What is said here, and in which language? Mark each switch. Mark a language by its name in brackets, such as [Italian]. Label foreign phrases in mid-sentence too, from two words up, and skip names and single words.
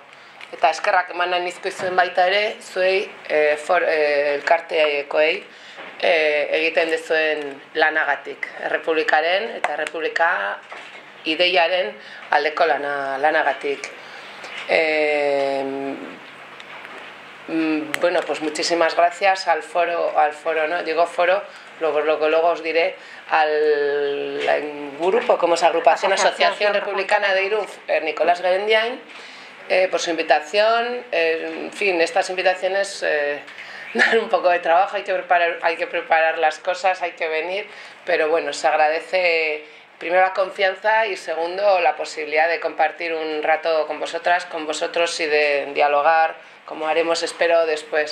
[Basque] Eta eskerrak eman nahi nizkoizuen baita ere, zuei elkarteakoei egiten dezuen lanagatik. Errepublikaren eta Errepublika ideiaren aldeko lanagatik. [Spanish] Bueno, pues muchísimas gracias al foro, ¿no? Digo foro, luego os diré, al grupo, como es agrupación, Asociación Republicana de Irún, Nicolás Gerendiain, por su invitación. En fin, estas invitaciones dan un poco de trabajo, hay que preparar las cosas, hay que venir, pero bueno, se agradece primero la confianza y segundo la posibilidad de compartir un rato con vosotras, con vosotros y de dialogar, como haremos, espero, después.